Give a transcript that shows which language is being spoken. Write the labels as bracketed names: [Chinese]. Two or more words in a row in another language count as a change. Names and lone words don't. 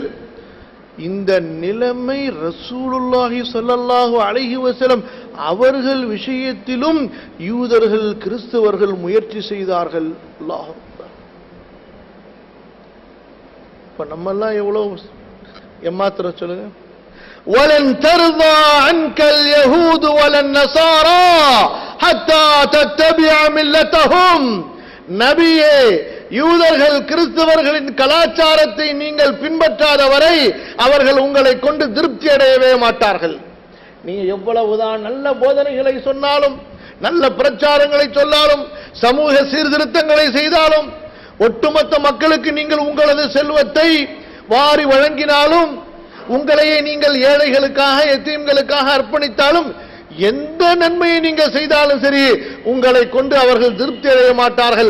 [Tamil] இந்த நிலைமை ரசூலுல்லாஹி [Arabic] صلى الله عليه وسلم [Tamil] அவர்கள் விஷயத்திலும் யூதர்கள் கிறிஸ்தவர்கள் முயற்சி செய்தார்கள். [Arabic] الله أكبر. [Tamil] இப்ப நம்ம எல்லாம் எவ்வளவு ஏமாத்துற சொல்லுங்க. [Arabic] وَلَنْ تَرْضَى عَنْكَ الْيَهُودُ وَلَا النَّصَارَى حَتَّى تَتَّبِعَ مِلَّتَهُمْ. [Tamil] நபியே, யூதர்கள் கிறிஸ்தவர்களின் கலாச்சாரத்தை நீங்கள் பின்பற்றாத வரை அவர்கள் உங்களை கொண்டு திருப்தி அடையவே மாட்டார்கள். நீங்க எவ்வளவுதான் நல்ல போதனைகளை சொன்னாலும், நல்ல பிரச்சாரங்களை சொன்னாலும், சமூக சீர்திருத்தங்களை செய்தாலும், ஒட்டுமொத்த மக்களுக்கு நீங்கள் உங்களது செல்வத்தை வாரி வழங்கினாலும், உங்களையே நீங்கள் ஏழைகளுக்காக எத்தீம்களுக்காக அர்ப்பணித்தாலும், எந்த நன்மையை நீங்கள் செய்தாலும் சரி உங்களை கொண்டு அவர்கள் திருப்தி அடைய மாட்டார்கள்.